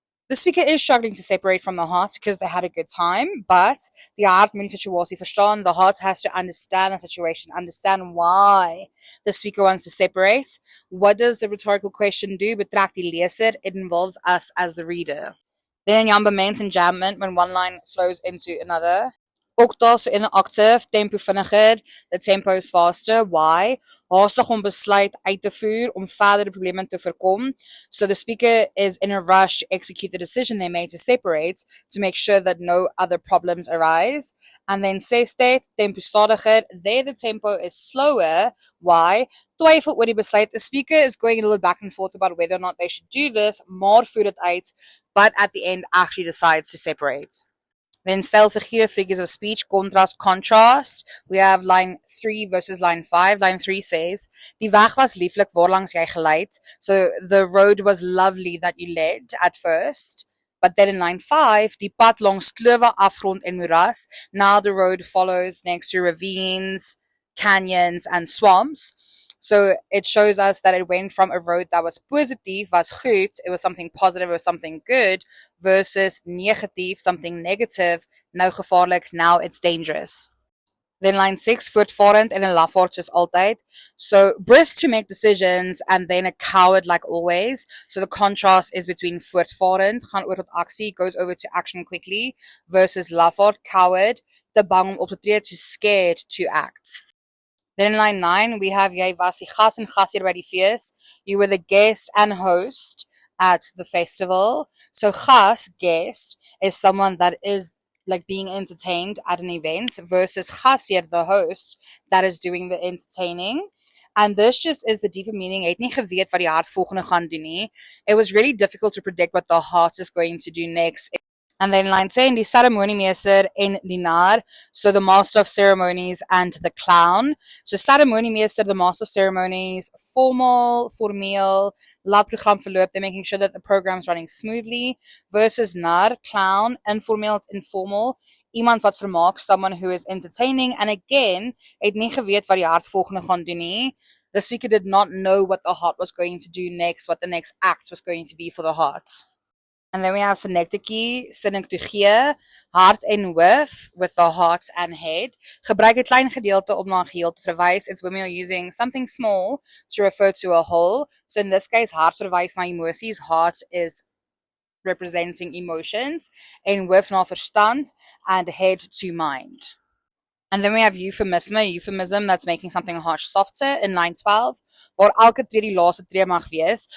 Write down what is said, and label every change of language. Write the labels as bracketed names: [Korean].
[English] The speaker is struggling to separate from the heart because they had a good time, but [Afrikaans] die hart moet die situasie verstaan. [English] The heart has to understand the situation, understand why the speaker wants to separate. What does the rhetorical question do? [Afrikaans] Betrek die leser. [English] It involves us as the reader. Then in enjambment, when one line flows into another. Octa, so in the octave, [Afrikaans] tempo vinniger, [English] the tempo is faster. Why? [Afrikaans] Haastig om besluit uit te voer om verdere probleme te voorkom. [English] So the speaker is in a rush to execute the decision they made to separate to make sure that no other problems arise. And then [Afrikaans] sesde, tempo stadiger, [English] there the tempo is slower. Why? [Afrikaans] Twyfel oor die besluit. [English] The speaker is going a little back and forth about whether or not they should do this, [Afrikaans] maar voer dit uit, [English] but at the end actually decides to separate. Then self-figure figures of speech, contrast. We have line 3 versus line 5. Line 3 says, [Afrikaans] Die weg was lieflik waarlangs jy geleid. [English] So the road was lovely that you led at first. But then in line 5, [Afrikaans] die pad langs klowe, afgrond en moeras. [English] Now the road follows next to ravines, canyons and swamps. So it shows us that it went from a road that was [Afrikaans] positief, was goed, [English] it was something positive, it was something good, versus [Afrikaans] negatief, [English] something negative, [Afrikaans] nou gevaarlik, [English] now it's dangerous. Then line 6, [Afrikaans] voortvarend en 'n lafaard soos altyd. [English] So brisk to make decisions and then a coward like always. So the contrast is between voortvarend, [Afrikaans] gaan oor tot aksie, [English] goes over to action quickly, versus lafaard, coward, [Afrikaans] te bang om op te tree, [English] too scared to act. Then in line 9, we have [Afrikaans] jy was die gas en gasheer by die fees. [English] You were the guest and host at the festival. So gas, guest, is someone that is like being entertained at an event versus gasheer, the host, that is doing the entertaining. And this just is the deeper meaning. [Afrikaans] Het nie geweet wat die hart volgende gaan doen nie. [English] It was really difficult to predict what the heart is going to do next. And then line 10, [Afrikaans] die ceremoniemeester en die nar, [English] so the master of ceremonies and the clown. So ceremoniemeester, the master of ceremonies, [Afrikaans] formeel, laat program verloop, [English] they're making sure that the program's running smoothly, versus nar, clown, [Afrikaans] informeel, [English] it's informal, [Afrikaans] iemand wat vermaak, [English] someone who is entertaining, and again, [Afrikaans] het nie geweet wat die hart volgende gaan doen nie. [English] The speaker did not know what the heart was going to do next, what the next act was going to be for the heart. And then we have synecdoche, synecdoche, [Afrikaans] hart en hoof, [English] with the heart and head. [Afrikaans] Gebruik 'n klein gedeelte om na 'n geheel te verwys. [English] It's when we are using something small to refer to a whole. So in this case, [Afrikaans] hart verwys na emosies. [English] Heart is representing emotions. [Afrikaans] En hoof na verstand. [English] And head to mind. And then we have euphemism that's making something harsh softer in line 12, [Afrikaans] waar elke tree die laaste tree mag wees.